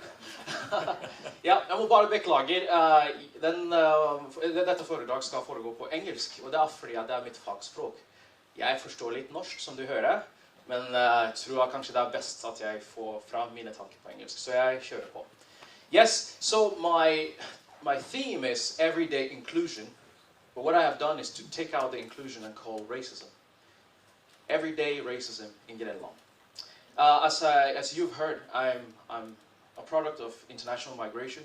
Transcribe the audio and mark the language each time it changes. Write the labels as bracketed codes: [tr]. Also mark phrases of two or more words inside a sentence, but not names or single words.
[no] Ja, jeg må bare beklage. Dette foredrag skal foregå på engelsk, og det er fordi det er mitt fagspråk. Jeg forstår litt norsk, som du hører, men jeg tror kanskje det er best at jeg får fram mine tanker på engelsk, så jeg kjører på. [en] Yes, so my theme is everyday inclusion, but what I have done is to take out the inclusion and call racism. Everyday racism in Grenland. As you've heard, I'm a product of international migration.